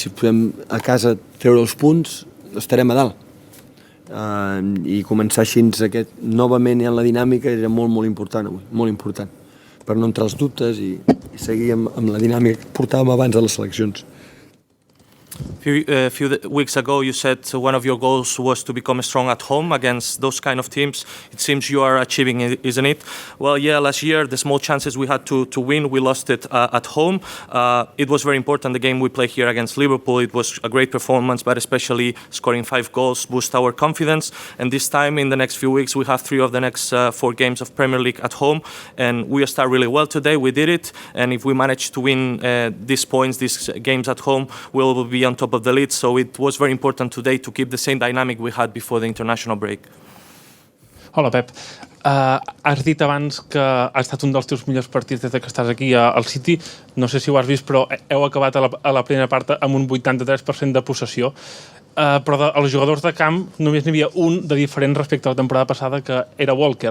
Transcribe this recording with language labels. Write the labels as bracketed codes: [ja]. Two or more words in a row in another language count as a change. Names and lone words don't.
[ca] Si podem a casa treure els punts, estarem a dalt. I començar així novament en la dinàmica era molt important avui, molt important, per no entrar els dubtes i seguir amb la dinàmica que portàvem abans de les seleccions. [en] A few weeks ago, you said one of your goals was to become strong at home against those kind of teams. It seems you are achieving it, isn't it? Well, yeah, last year, the small chances we had to win, we lost it at home. It was very important, the game we played here against Liverpool. It was a great performance, but especially scoring 5 goals boost our confidence. And this time, in the next few weeks, we have 3 of the next 4 games of Premier League at home. And we start really well today. We did it. And if we manage to win these points, these games at home, we'll be on top of the lead, so it was very important today to keep the same dynamic we had before the international break. [ca] Hola Pep, has dit abans que ha estat un dels teus millors partits des que estàs aquí al City. No sé si ho has vist, però heu acabat a la primera part amb un 83% de possessió. Però els jugadors de camp només n'hi havia un de diferent respecte a la temporada passada, que era Walker.